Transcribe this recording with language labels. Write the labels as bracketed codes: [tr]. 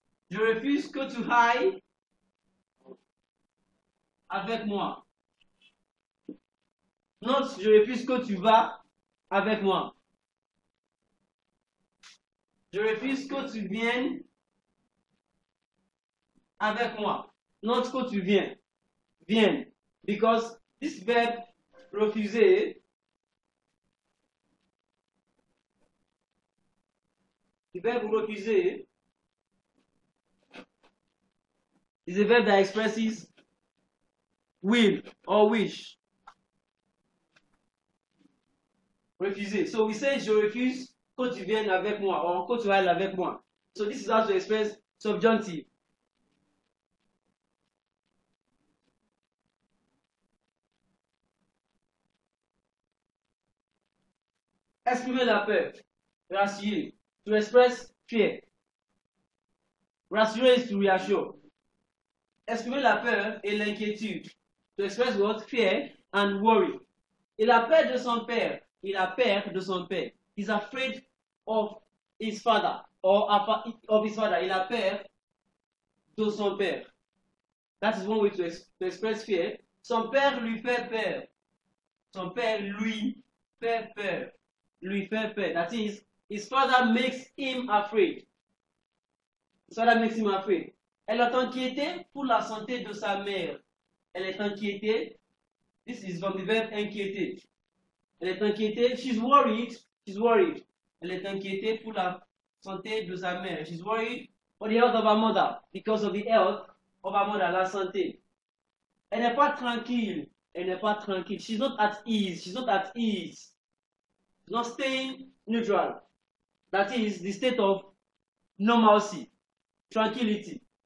[fr] Je refuse que tu ailles avec moi. Not je refuse que tu vas avec moi. Je refuse que tu viennes avec moi. Not que tu viennes. [en] Because this verb refuser the verb refuser is a verb that expresses will or wish. [fr] Refuser. [en] So we say [fr] je refuse que tu viennes avec moi [en] or [fr] que tu ailles avec moi. [en] So this is how to express subjunctive. [fr] Exprimer la peur. Rassurer. [en] To express fear. Rassurer is to reassure. [fr] Exprimer la peur et l'inquiétude. [en] To express what? Fear and worry. [fr] Il a peur de son père. Il a peur de son père. [en] He's afraid of his father or of his father. [fr] Il a peur de son père. [en] That is one way to express fear. [fr] Son père lui fait peur. Son père lui fait peur. Lui fait peur. [en] That is, his father makes him afraid. His father makes him afraid. [fr] Elle est inquiétée pour la santé de sa mère. Elle est inquiétée. [en] This is from the verb inquiéter. [fr] Elle est inquiétée. [en] She's worried. She's worried [fr] Elle est inquiétée pour la santé de sa mère. [en] She's worried for the health of her mother because of the health of her mother, [fr] la santé. Elle n'est pas tranquille. Elle n'est pas tranquille. [en] She's not at ease. She's not at ease. She's not staying neutral. That is the state of normalcy, tranquility.